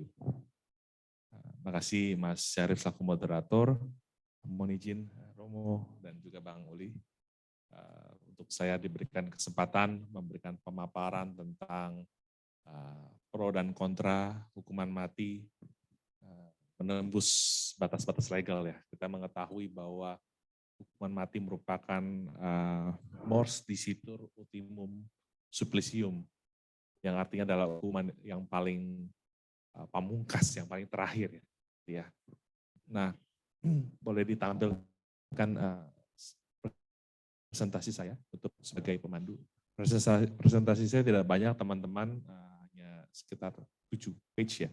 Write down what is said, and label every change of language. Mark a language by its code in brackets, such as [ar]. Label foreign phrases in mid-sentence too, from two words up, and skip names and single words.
[id] Makasih Mas Syarif selaku moderator, mohon izin Romo dan juga Bang Uli untuk saya diberikan kesempatan memberikan pemaparan tentang pro dan kontra hukuman mati menembus batas-batas legal ya. Kita mengetahui bahwa hukuman mati merupakan [la] mors disitur ultimum supplicium, [id] yang artinya adalah hukuman yang paling pamungkas, yang paling terakhir ya. Nah, boleh ditampilkan presentasi saya untuk sebagai pemandu. Presentasi saya tidak banyak teman-teman, hanya sekitar 7 page ya.